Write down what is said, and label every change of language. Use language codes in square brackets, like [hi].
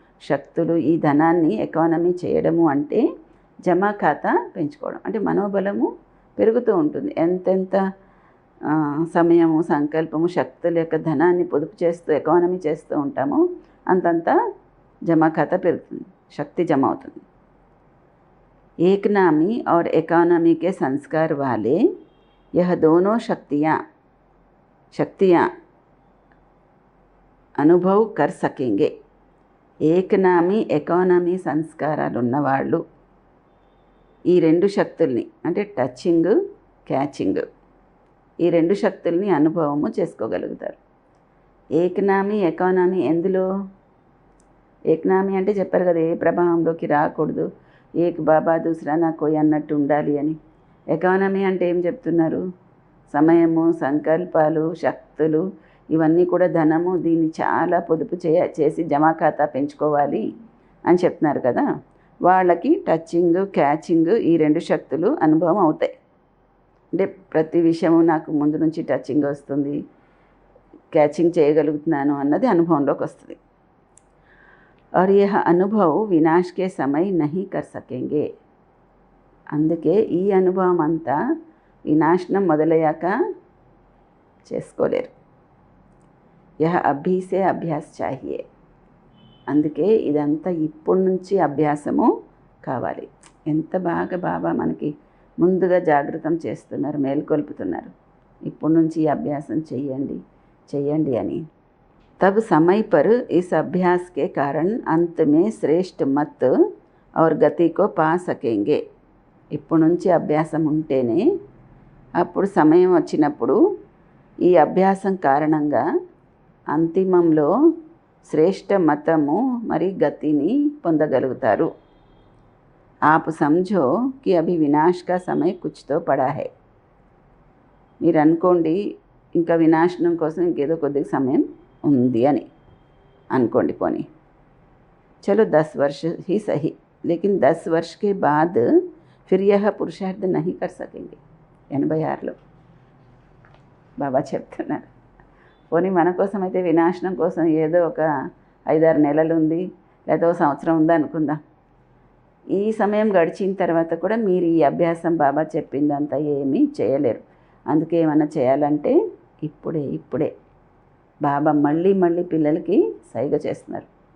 [te] శక్తులు, ఈ ధనాన్ని ఎకానమీ చేయడము అంటే జమా ఖాతా పెంచుకోవడం. అంటే మనోబలము పెరుగుతూ ఉంటుంది. ఎంతెంత సమయము, సంకల్పము, శక్తుల యొక్క ధనాన్ని పొదుపు చేస్తూ ఎకానమీ చేస్తూ ఉంటామో అంతంత జమా ఖాతా పెరుగుతుంది, శక్తి జమ అవుతుంది. [hi] एक नामी और इकोनॉमी के संस्कार वाले यह दोनों शक्तियाँ अनुभव कर सकेंगे. [te] ఏకనామీ ఎకానమీ సంస్కారాలు ఉన్నవాళ్ళు ఈ రెండు శక్తుల్ని అంటే టచింగ్, క్యాచింగ్, ఈ రెండు శక్తుల్ని అనుభవము చేసుకోగలుగుతారు. ఏకనామీ ఎకానమీ ఎందులో? ఏకనామీ అంటే చెప్పారు కదా, ఏ ప్రభావంలోకి రాకూడదు, [hi] ఏక్ బాబా దూసరా నా కోయి [te] అన్నట్టు ఉండాలి అని. ఎకానమీ అంటే ఏం చెప్తున్నారు? సమయము, సంకల్పాలు, శక్తులు, ఇవన్నీ కూడా ధనము, దీన్ని చాలా పొదుపు చేసి జమా ఖాతా పెంచుకోవాలి అని చెప్తున్నారు కదా. వాళ్ళకి టచింగ్, క్యాచింగ్, ఈ రెండు శక్తులు అనుభవం అవుతాయి. అంటే ప్రతి విషయము నాకు ముందు నుంచి టచింగ్ వస్తుంది, క్యాచింగ్ చేయగలుగుతున్నాను అన్నది అనుభవంలోకి వస్తుంది. [hi] और यह अनुभव विनाश के समय नहीं कर सकेंगे. [te] అందుకే ఈ అనుభవం అంతా వినాశనం మొదలయ్యాక చేసుకోలేరు. [hi] यह अभी से अभ्यास चाहिए. [te] అందుకే ఇదంతా ఇప్పటి నుంచి అభ్యాసము కావాలి. ఎంత బాగా బాబా మనకి ముందుగా జాగృతం చేస్తున్నారు, మేల్కొల్పుతున్నారు. ఇప్పటి నుంచి ఈ అభ్యాసం చెయ్యండి అని. [hi] तब समय पर इस अभ्यास के कारण अंत में श्रेष्ठ मत और गति को पा सकेंगे. [te] ఇప్పటి నుంచి అభ్యాసం ఉంటేనే అప్పుడు సమయం వచ్చినప్పుడు ఈ అభ్యాసం కారణంగా అంతిమంలో శ్రేష్ఠ మతము మరి గతిని పొందగలుగుతారు. [hi] आप समझो कि अभी विनाश का समय कुछ तो पड़ा है. [te] మీరు అనుకోండి ఇంకా వినాశనం కోసం ఇంకేదో కొద్దిగా సమయం ఉంది అని అనుకోండి. పోనీ [hi] चलो 10 वर्ष ही सही, लेकिन 10 वर्ष के बाद फिर यह पुरुषार्थ नहीं कर सकेंगे. [te] 86లో బాబా చెప్తున్నారు. పోనీ మన కోసం అయితే వినాశనం కోసం ఏదో ఒక 5-6 నెలలు ఉంది, లేదా ఒక సంవత్సరం ఉంది అనుకుందాం. ఈ సమయం గడిచిన తర్వాత కూడా మీరు ఈ అభ్యాసం బాబా చెప్పిందంతా ఏమీ చేయలేరు. అందుకే ఏమన్నా చేయాలంటే ఇప్పుడే బాబా మళ్ళీ పిల్లలకి సైగ చేస్తున్నారు.